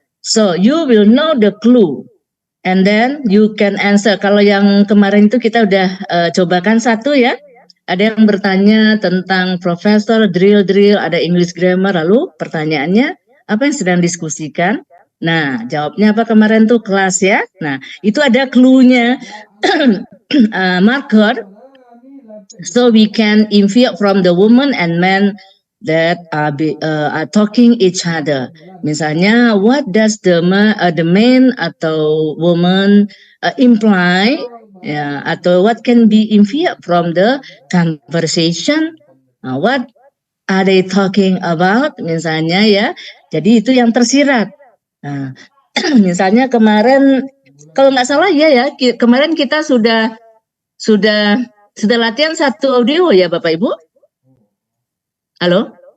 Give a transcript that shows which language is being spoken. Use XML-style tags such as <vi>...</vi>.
<en>So you will know the clue, and then you can answer.</en> <id>Kalau yang kemarin itu kita udah cobakan satu ya. Ada yang bertanya tentang profesor drill, ada English grammar. Lalu pertanyaannya apa yang sedang diskusikan? Nah, jawabnya apa kemarin tuh kelas ya. Nah, itu ada clue-nya, marker.</id> <en>So we can infer from the woman and man that are talking each other. Misalnya, what does the man atau woman imply? Ya, atau what can be inferred from the conversation? What are they talking about?</en> <id>Misalnya ya. Jadi itu yang tersirat. Nah, misalnya kemarin, kalau nggak salah ya, kemarin kita sudah latihan satu audio ya Bapak Ibu? Halo?</id>